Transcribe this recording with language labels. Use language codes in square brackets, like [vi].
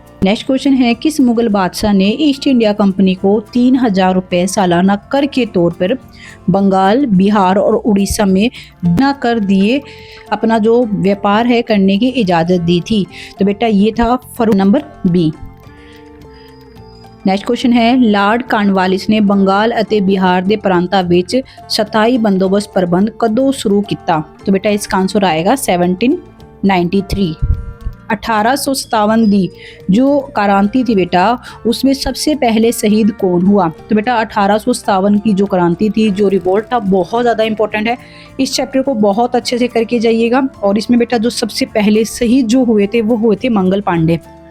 [hi] Next question है, किस मुगल बादशाह ने ईस्ट इंडिया कंपनी को 3000 रुपये सालाना कर के तौर पर बंगाल, बिहार और उड़ीसा में बिना कर दिए अपना जो व्यापार है करने की इजाज़त दी थी। तो बेटा ये था फर्क नंबर बी। [pa] ਨੈਕਸਟ ਕੁਐਸਚਨ ਹੈ ਲਾਰਡ ਕਾਰਨਵਾਲਿਸ ਨੇ ਬੰਗਾਲ ਅਤੇ ਬਿਹਾਰ ਦੇ ਪ੍ਰਾਂਤਾਂ ਵਿੱਚ ਸਥਾਈ ਬੰਦੋਬਸਤ ਪ੍ਰਬੰਧ ਕਦੋਂ शुरू ਕੀਤਾ? [hi] तो बेटा इसका आंसर आएगा 1793। 1857 दी जो क्रांति थी बेटा उसमें सबसे पहले शहीद कौन हुआ? तो बेटा 1857 की जो क्रांति थी, जो रिवोल्ट था, बहुत ज़्यादा इंपॉर्टेंट है। इस चैप्टर को बहुत अच्छे से करके जाइएगा। और इसमें बेटा जो सबसे पहले शहीद जो हुए थे वो हुए थे मंगल पांडे।